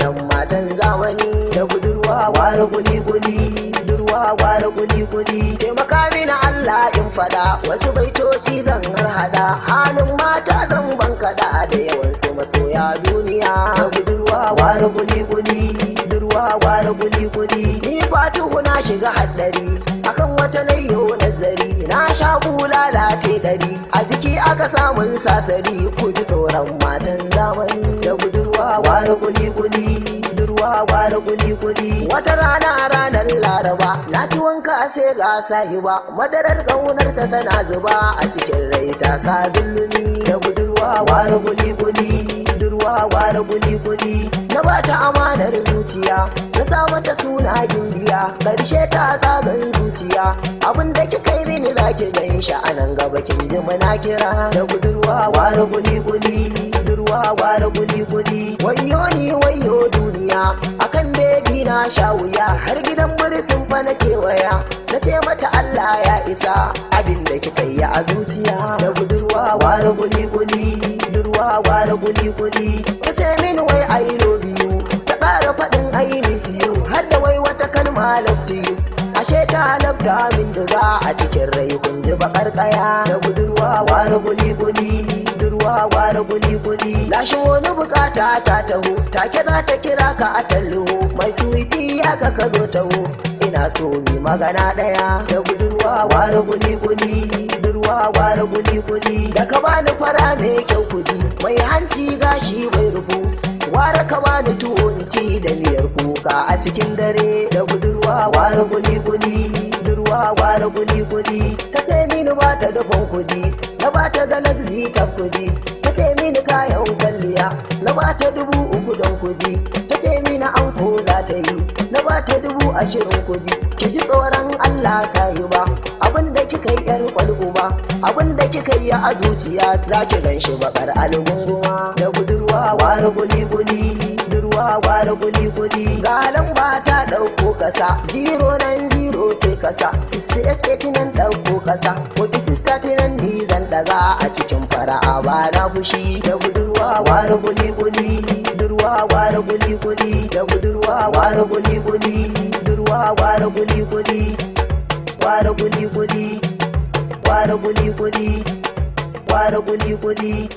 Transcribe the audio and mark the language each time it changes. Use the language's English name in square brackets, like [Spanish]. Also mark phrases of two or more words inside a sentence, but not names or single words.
[Hausa] Matan zamani da budurwa ware guli-guli, budurwa ware guli-guli. Taimaka mini Allah in faɗa, wasu baitoci zan harhaɗa. Halin mata zan bankaɗa da yawan su masoya duniya. Da budurwa ware guli-guli, budurwa ware guli-guli. Ni Fatuhu na shiga haɗari, akan wata na yau nazari. Na sha bulala te ɗari, A jiki aka samun sasari, ku ji tsoron matan zamani. Da budurwa gwara kuli-kuli, budurwa gwara kuli-kuli. Wata rana, ranar Laraba, na ci wanka sai ga sahiba. Madarar ƙaunar ta tana zuba a cikin rai, ta sa zulumi. Da budurwa gwara kuli-kuli, budurwa gwara kuli-kuli. Na ba ta amanar zuciya, na sa mata suna gimbiya. Ƙarshe ta tsagan zuciya. zuciya. Abin da kika yi mini za ki gan shi a nan gaba kin ji muna kira. Da budurwa ware guli guli, budurwa ware guli guli. Wayyo ni wayyo duniya, akan bebi na sha wuya. Har gidan burtsin fa na kewaya, na ce mata Allah ya isa. Abin da kika yi a zuciya. Da budurwa ware guli guli, budurwa ware guli guli. Ta ce mini wai [English] I love you, [Hausa] ta ƙara faɗin [English] I miss [Hausa] Har da wai wata kalma [English] love to you. [Hausa] Ashe ta lafta min da za a cikin rai kun ji bakar kaya. Da budurwa ware guli guli, budurwa ware guli guli. Lashe wani bukata ta taho, take za ta kira ka a tallo. Mai suwiti ya ka ka zo taho. Ina so mi magana daya. Da budurwa ware guli guli, budurwa ware guli guli. Da ka bani fara mai kyau kudi, mai hanci gashi mai rufu. Ware ka bani tuwo Ci da miyar kuka a cikin dare da budurwa ware kuli-kuli, budurwa ware kuli-kuli. Ta ce mini ba ta dafan kuji, na ba ta galaxy ta kuji. Ta ce mini kayan kwalliya, na ba ta dubu uku don kuji. Ta ce mini anko za ta yi, na ba ta dubu ashirin kuji. Ki ji tsoron Allah sahiba. Abin da kika yi yar kwal'uba, abin da kika yi a zuciya za ki gan shi bakar algunguma. Da budurwa ware guli-guli, budurwa ware guli-guli. Ga lamba ta ɗauko kasa, zero nine zero sai kasa, six eight nan ɗauko kasa, forty six thirty nan ni zan ɗaga a cikin fara'a ba na fushi. Da budurwa ware guli-guli, budurwa ware guli-guli, da budurwa ware guli-guli, budurwa ware guli-guli. Ware guli-guli, ware guli-guli, ware guli-guli.